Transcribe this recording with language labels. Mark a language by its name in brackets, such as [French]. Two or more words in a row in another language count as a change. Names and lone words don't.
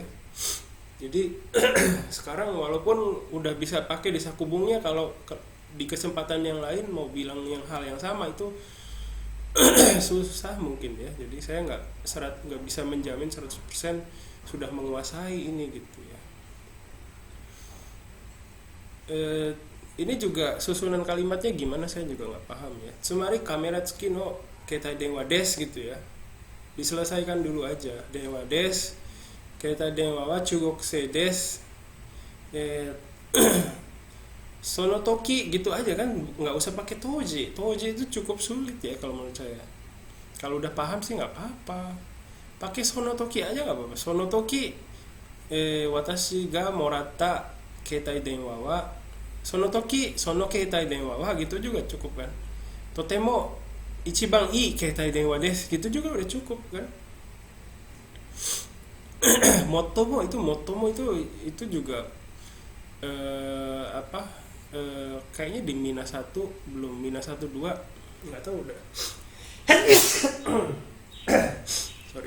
[Indonesian] Jadi sekarang walaupun udah bisa pakai di sakubungnya, kalau di kesempatan yang lain mau bilang yang hal yang sama itu susah mungkin ya. Jadi saya nggak bisa menjamin 100% sudah menguasai ini gitu ya. Ini juga susunan kalimatnya gimana saya juga nggak paham ya. [Japanese] つまりカメラ付きの携帯電話です [Indonesian] gitu ya. Diselesaikan dulu aja. [Japanese] 電話です、携帯電話は中国製です. その時 [Indonesian] gitu aja kan, nggak usah pakai toji. Toji itu cukup sulit ya kalau menurut saya. Kalau udah paham sih nggak apa-apa. Pakai [Japanese] その時 [Indonesian] aja nggak apa-apa. [Japanese] その時私がもらった携帯電話はその時その携帯電話は sono toki sono keitai denwa wa [Indonesian] gitu juga cukup kan. [Japanese] とても一番いい携帯電話です [Indonesian] gitu juga udah cukup kan. Motomo itu juga kayaknya di Mina 1 belum, Mina 1 2 nggak tahu udah. Sorry.